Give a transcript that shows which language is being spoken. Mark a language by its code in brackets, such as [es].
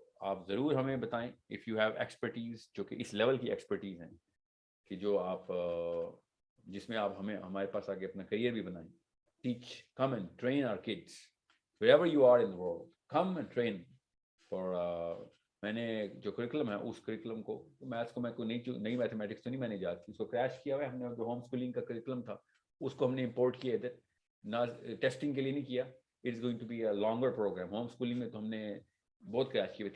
[hi] आप ज़रूर हमें बताएं [en] if you have expertise, [hi] जो कि इस लेवल की एक्सपर्टीज़ हैं कि जो आप जिसमें आप हमारे पास आके अपना करियर भी बनाएं. [en] Teach, come and train our kids wherever you are in the world. Come and train for [hi] मैंने जो करिकुलम है उस करिकुलम को, मैथ्स को मैं कोई नई मैथमेटिक्स तो नहीं मैंने याद की, उसको क्रैश किया हुआ है हमने. जो होम स्कूलिंग का करिकुलम था उसको हमने इंपोर्ट किया इधर, ना टेस्टिंग के लिए नहीं किया. [en] It's going to be a longer programme. [hi] Home schooling में तो हमने बहुत क्रैश किया.